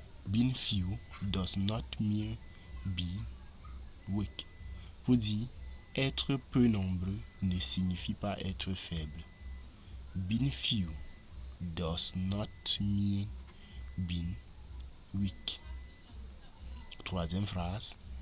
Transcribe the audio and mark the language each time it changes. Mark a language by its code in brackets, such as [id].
[en] Being few does not mean being weak. [fr] Pour dire, être peu nombreux ne signifie pas être faible. [en] Being few does not mean being weak. [fr] Troisième phrase.